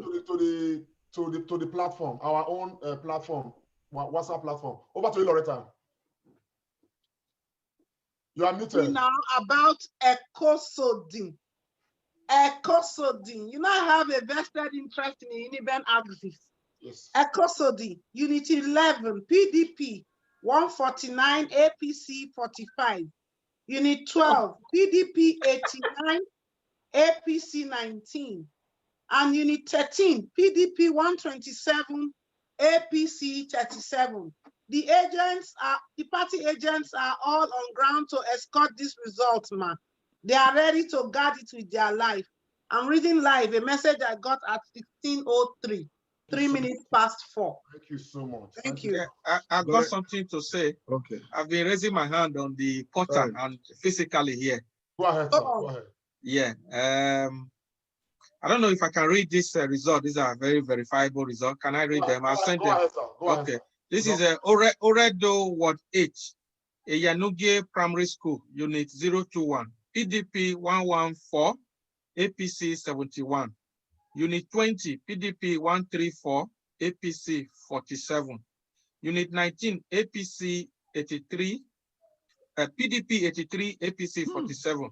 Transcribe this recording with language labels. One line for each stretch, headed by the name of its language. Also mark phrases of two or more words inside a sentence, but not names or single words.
English: To the platform, our own platform, WhatsApp platform. Over to you, Loretta. You are muted. Now about ecosodin. Ecosodin. You now have a vested interest in Uniben Axis. Yes. Ecosodin, Unit 11, PDP 149, APC 45. Unit 12, PDP 89, APC 19. And Unit 13, PDP 127, APC 37. The party agents are all on ground to escort this result, man. They are ready to guard it with their life. I'm reading live a message I got at 16:03, 3 minutes past 4. Thank you so much. Thank you. Yeah, I've got something to say. Okay. I've been raising my hand on the portal and physically here. Go ahead, sir. Go ahead. Yeah. I don't know if I can read this result. These are very verifiable results. Can I read them? I'll send them. Okay. This is Oredo Ward 8, Eyanugie Primary School, Unit 021, PDP 114, APC 71. Unit 20, PDP 134, APC 47. Unit 19, APC 83, PDP 83, APC 47.